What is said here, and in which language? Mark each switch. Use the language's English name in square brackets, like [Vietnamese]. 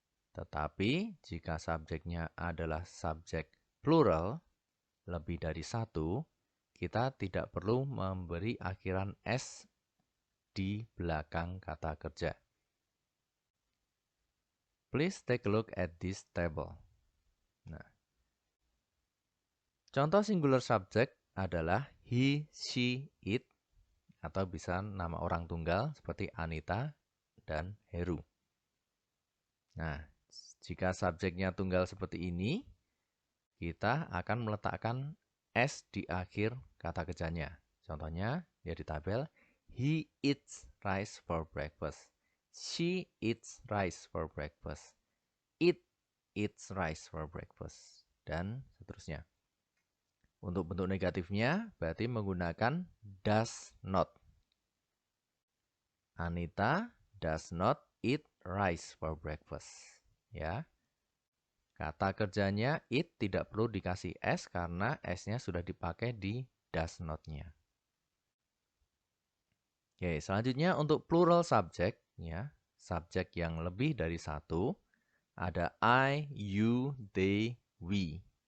[Indonesian] Tetapi jika subjeknya adalah subjek plural, lebih dari satu, kita tidak perlu memberi akhiran s di belakang kata kerja. [English] Please take a look at this table. [Indonesian] Nah, contoh singular subject adalah he, she, it, atau bisa nama orang tunggal seperti Anita dan Heru. Nah, jika subjeknya tunggal seperti ini, kita akan meletakkan s di akhir kata kerjanya. Contohnya, ya di tabel, [English] he eats rice for breakfast. She eats rice for breakfast. It eats rice for breakfast. [Indonesian] Dan seterusnya. Untuk bentuk negatifnya, berarti menggunakan does not. [English] Anita does not eat rice for breakfast. Ya. [Indonesian] Kata kerjanya it tidak perlu dikasih s karena s-nya sudah dipakai di does not-nya. Oke, selanjutnya untuk plural subject, ya, subjek yang lebih dari satu, ada I, you, they, we.